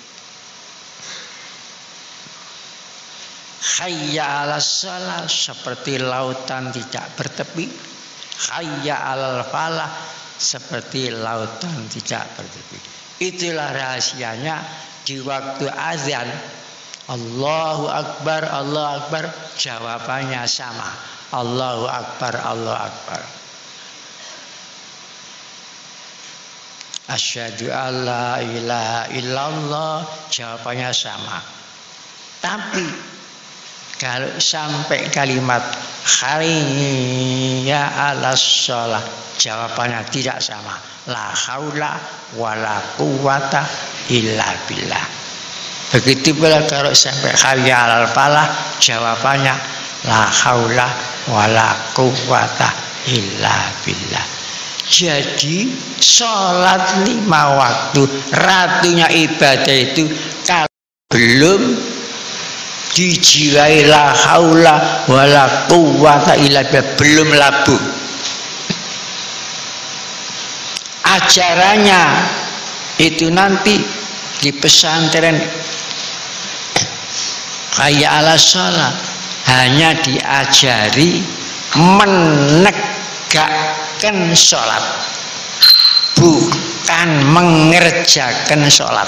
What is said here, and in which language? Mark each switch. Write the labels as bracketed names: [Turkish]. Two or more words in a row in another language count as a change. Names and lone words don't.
[Arabic] حي على الصلاة [Indonesian] seperti lautan tidak bertepi. [Arabic] حي على الفلاح [Indonesian] seperti lautan tidak bertepi. Itulah rahasianya di waktu azan. [Arabic] الله أكبر الله أكبر, [Indonesian] jawabannya sama. [Arabic] الله أكبر الله أكبر. أشهد أن لا إله إلا الله, [Indonesian] jawabannya sama. Tapi kalau sampai kalimat [Arabic] حي على الصلاة, [Indonesian] jawabannya tidak sama. [Arabic] لا حول ولا قوة إلا بالله. [Indonesian] Begitu pula kalau sampai [Arabic] حي على الفلاح, jawabannya لا حول ولا قوة إلا بالله. [Indonesian] Jadi sholat 5 waktu, ratunya ibadah itu kalau belum dijiwai [Arabic] لا حول ولا قوة إلا بالله, [Indonesian] belum labuh. Ajarannya itu nanti di pesantren [Arabic] حي على الصلاة [Indonesian] hanya diajari menegakkan sholat, bukan mengerjakan sholat.